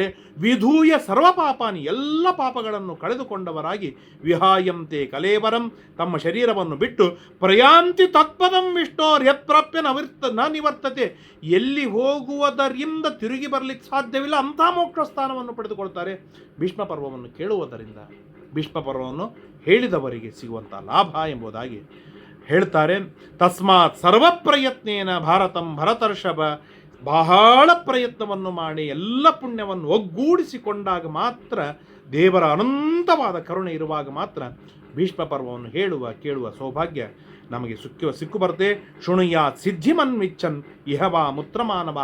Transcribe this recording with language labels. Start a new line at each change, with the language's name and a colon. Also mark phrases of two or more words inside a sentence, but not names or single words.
Sanskrit: ವಿಧೂಯ ಸರ್ವಪಾಪಾನಿ,
Kannada: ಎಲ್ಲ ಪಾಪಗಳನ್ನು ಕಳೆದುಕೊಂಡವರಾಗಿ
Sanskrit: ವಿಹಾಯಂತೆ ಕಲೇವರಂ,
Kannada: ತಮ್ಮ ಶರೀರವನ್ನು ಬಿಟ್ಟು
Sanskrit: ಪ್ರಯಾಂತಿ ತತ್ಪದಂ ವಿಷ್ಣೋರ್ ಯತ್ಪ್ರಾಪ್ಯ ನ ನಿವರ್ತತೆ.
Kannada: ಎಲ್ಲಿ ಹೋಗುವುದರಿಂದ ತಿರುಗಿ ಬರಲಿಕ್ಕೆ ಸಾಧ್ಯವಿಲ್ಲ ಅಂಥ ಮೋಕ್ಷ ಸ್ಥಾನವನ್ನು ಪಡೆದುಕೊಳ್ತಾರೆ ಭೀಷ್ಮ ಪರ್ವವನ್ನು ಕೇಳುವುದರಿಂದ. ಭೀಷ್ಮ ಪರ್ವವನ್ನು ಹೇಳಿದವರಿಗೆ ಸಿಗುವಂಥ ಲಾಭ ಎಂಬುದಾಗಿ ಹೇಳ್ತಾರೆ.
Sanskrit: ತಸ್ಮಾತ್ ಸರ್ವ ಪ್ರಯತ್ನೇನ ಭಾರತಂ ಭರತರ್ಷಭ.
Kannada: ಬಹಳ ಪ್ರಯತ್ನವನ್ನು ಮಾಡಿ ಎಲ್ಲ ಪುಣ್ಯವನ್ನು ಒಗ್ಗೂಡಿಸಿಕೊಂಡಾಗ ಮಾತ್ರ, ದೇವರ ಅನಂತವಾದ ಕರುಣೆ ಇರುವಾಗ ಮಾತ್ರ ಭೀಷ್ಮ ಪರ್ವವನ್ನು ಕೇಳುವ ಸೌಭಾಗ್ಯ ನಮಗೆ ಸಿಕ್ಕು ಬರುತ್ತೆ.
Sanskrit: ಶೃಣುಯಾತ್ ಸಿದ್ಧಿಮನ್ವಿಚ್ಚನ್ ಇಹವಾ ಮುತ್ರಮಾನವ.